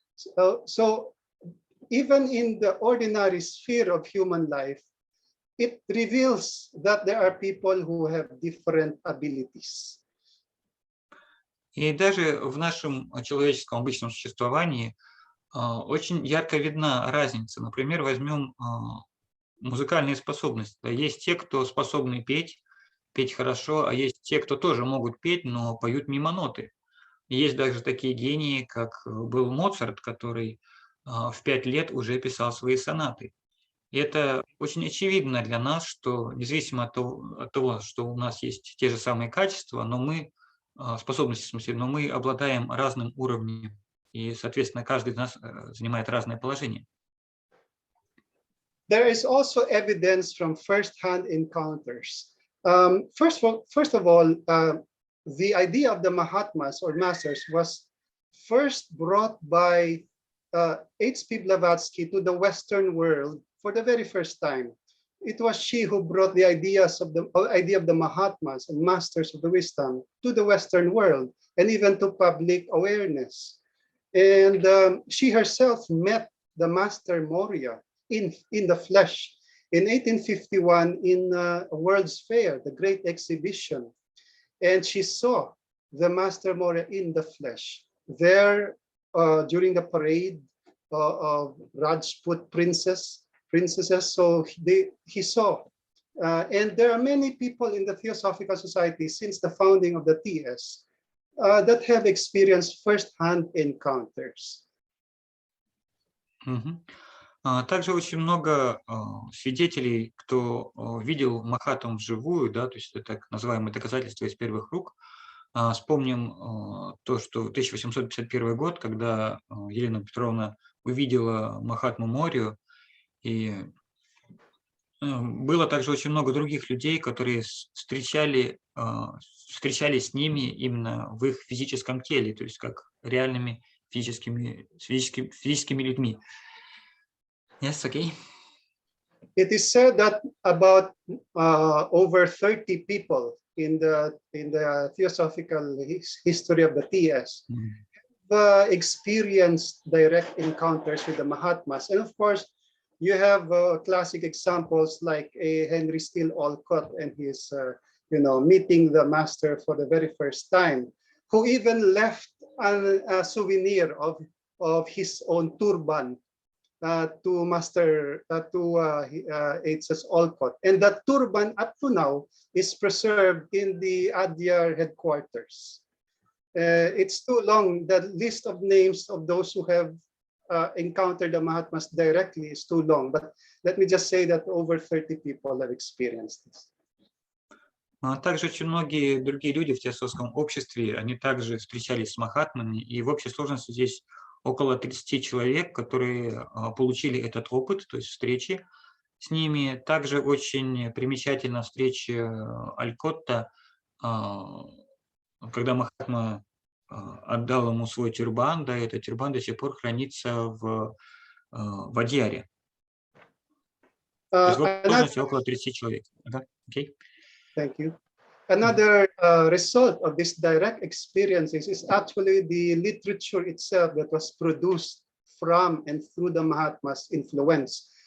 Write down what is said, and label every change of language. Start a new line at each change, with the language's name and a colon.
English: So even in the ordinary sphere of human life, it reveals that there are people who have different abilities.
Russian: И даже в нашем человеческом обычном существовании очень ярко видна разница. Например, возьмем музыкальные способности. Есть те, кто способны петь хорошо, а есть те, кто тоже могут петь, но поют мимо ноты. И есть даже такие гении, как был Моцарт, который в 5 лет уже писал свои сонаты. И это очень очевидно для нас, что независимо от того, что у нас есть те же самые качества, но мы, способности, в смысле, но мы обладаем разным уровнем, и, соответственно, каждый из нас занимает разное положение.
English: There is also evidence from first-hand encounters. First of all, the idea of the Mahatmas or masters was first brought by H.P.Blavatsky to the Western world for the very first time. It was she who brought the idea of the Mahatmas and masters of the wisdom to the Western world and even to public awareness. And she herself met the Master Moria in the flesh in 1851 in a World's Fair, the great exhibition. And she saw the Master Moria in the flesh there during the parade of Rajput princesses. So he saw. And there are many people in the Theosophical Society since the founding of the TS that have experienced first-hand encounters.
Russian: Также очень много свидетелей, кто видел Махатам вживую, да, то есть это так называемые доказательства из первых рук. Вспомним то, что 1851 год, когда Елена Петровна увидела Махатму Морию, и было также очень много других людей, которые встречались с ними именно в их физическом теле, то есть как реальными физическими людьми.
English: Yes, okay. It is said that about over 30 people in the theosophical history of the TS experienced direct encounters with the Mahatmas. And of course, You have classic examples like a Henry Steele Olcott and his, meeting the master for the very first time, who even left a souvenir of his own turban to Master H.S. Olcott, and that turban up to now is preserved in the Adyar headquarters. It's too long. The list of names of those who have encountered the Mahatmas directly is too long, but let me just say that over 30 people have experienced this.
Russian: Также очень многие другие люди в теософском обществе, они также встречались с махатмами, и в общей сложности здесь около 30 человек, которые получили этот опыт, то есть встречи с ними. Также очень примечательна встреча Алькотта, когда Махатма отдал ему свой тюрбан, да, этот тюрбан до сих пор хранится в Адьяре. То есть в сложности около 30 человек.
English: Okay. Thank you. Another result of this direct experiences is actually the literature itself that was produced from and through the Mahatma's influence.